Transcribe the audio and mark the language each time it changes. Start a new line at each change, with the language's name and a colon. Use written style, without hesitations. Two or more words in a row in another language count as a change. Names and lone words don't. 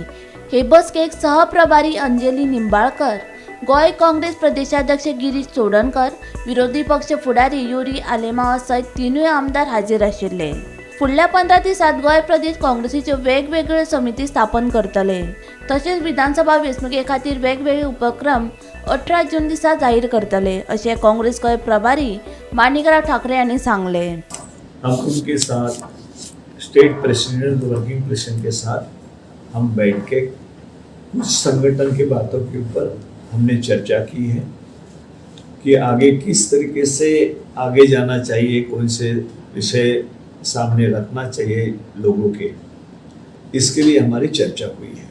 Konkani: हे बसकेक सहप्रभारी अंजली निंबाळकर, गोय काँग्रेस प्रदेशाध्यक्ष गिरीश चोडणकर, विरोधी पक्ष फुडारी युरी आलेमाव सयत तीनूय आमदार हाजीर आशिल्ले। फुडल्या 15 दिसात गोय प्रदेश काँग्रेसीच्यो वेगवेगळ्यो समिती स्थापन करतले, तशेंच विधानसभा वेंचणुके खातीर वेगवेगळे उपक्रम 18 जून दिसा जाहीर करतले, अशें काँग्रेस गोय प्रभारी माणिकराव ठाकरे हांणी सांगले।
Hindi: हम उनके साथ
English: state president working president
Hindi: के साथ हम बैठ के कुछ संगठन की बातों के ऊपर हमने चर्चा की है कि आगे किस तरीके से आगे जाना चाहिए, कौन से विषय सामने रखना चाहिए लोगों के, इसके लिए हमारी चर्चा हुई है।